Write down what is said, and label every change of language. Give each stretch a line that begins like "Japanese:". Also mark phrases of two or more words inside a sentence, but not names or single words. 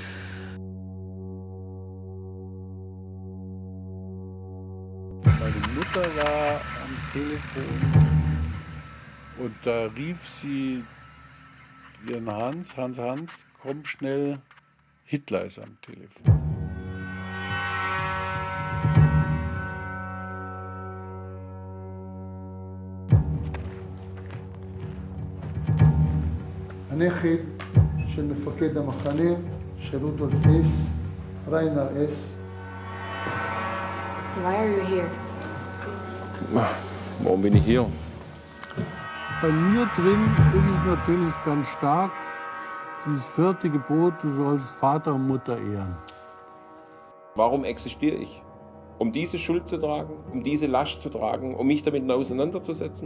German: Meine Mutter war am Telefon und da rief sie ihren Hans, komm schnell, Hitler ist am Telefon.
Hebrew: הנכד של מפקד המחנה, של רודולף אס, ריינר אס.
English: Why are you here?
German: Warum bin ich hier? Bei mir drin ist es natürlich ganz stark, dieses 4. Gebot, du sollst Vater und Mutter ehren. Warum existiere ich? Um diese Schuld zu tragen, um diese Last zu tragen, um mich damit auseinanderzusetzen?